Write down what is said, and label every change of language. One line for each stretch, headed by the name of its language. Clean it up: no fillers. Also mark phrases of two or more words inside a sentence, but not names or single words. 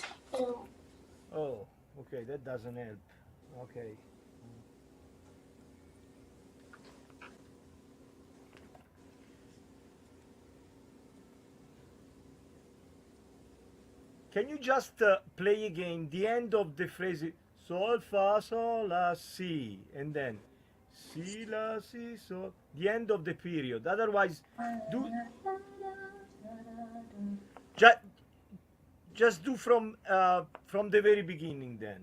English: Oh, okay, that doesn't help. Okay. Can you just play again the end of the phrase sol fa sol la si and then si la si sol, the end of the period. Otherwise, do ju- just do from the very beginning then.